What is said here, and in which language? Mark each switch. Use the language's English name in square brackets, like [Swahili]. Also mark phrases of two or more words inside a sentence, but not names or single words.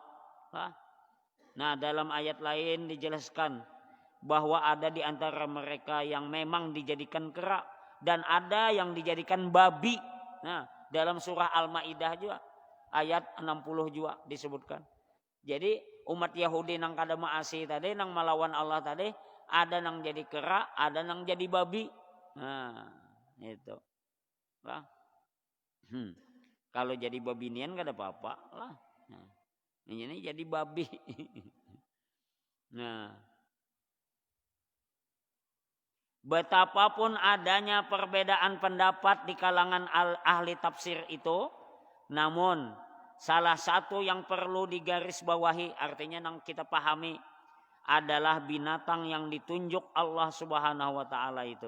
[Indonesian] Nah, dalam ayat lain dijelaskan bahwa ada di antara mereka yang memang dijadikan kera dan ada yang dijadikan babi. Nah, dalam surah Al-Maidah juga ayat 60 juga disebutkan. [Banjar] Jadi umat Yahudi nang kada maasi tadi, nang melawan Allah tadi, ada nang jadi kera, ada nang jadi babi. [Indonesian] Nah, itu. Lah. [Banjar] Kalau jadi babinian kada apa-apa lah. [Indonesian] Nah, ini jadi babi. Nah, betapapun adanya perbedaan pendapat di kalangan ahli tafsir itu, namun salah satu yang perlu digarisbawahi, artinya yang kita pahami, adalah binatang yang ditunjuk Allah [Arabic] سبحانه وتعالى [Indonesian] itu.